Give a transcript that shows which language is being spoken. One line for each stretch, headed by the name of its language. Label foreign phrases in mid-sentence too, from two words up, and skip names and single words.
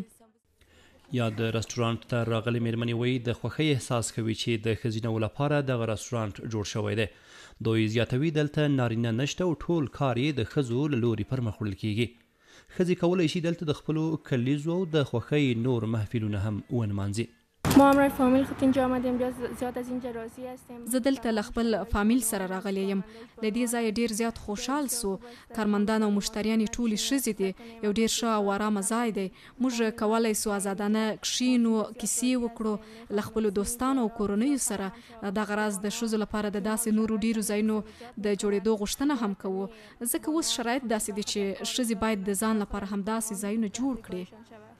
Pashto: یا د رستورانت ته راغلي میرمنې وایي د خوښۍ احساس کوي چې د ښځینو لپاره دغه رستورانت جوړ شوی دی. دوی زیاتوي دلته نارینه نشته او ټول کار یې د ښځو له لوري پرمخ وړل کیږي. ښځې کولی شي دلته د خپلو کلیزو او د خوښۍ نور محفلونه هم ونمانځي.
Persian: ما همراه فامیل خود اینجا آمدیم، زیاد از اینجا راضی هستیم.
Pashto: زه دلته له خپل فامیل سره راغلی یم. له دې ځایه ډیر زیات خوشحال سو. کارمندان او مشتریان ټولې ښځې دي. یو ډیر ښه او آرامه ځای دی. موږ کولی سو ازادانه کښینو، کیسې وکړو له خپلو دوستانو او کورنیو سره. دغه راز د ښځو لپاره د داسې نورو ډیرو ځایونو د جوړېدو غوښتنه هم کوو ځکه اوس شرایط داسې دي چې ښځې باید د ځان لپاره همداسې ځایونه جوړ کړي.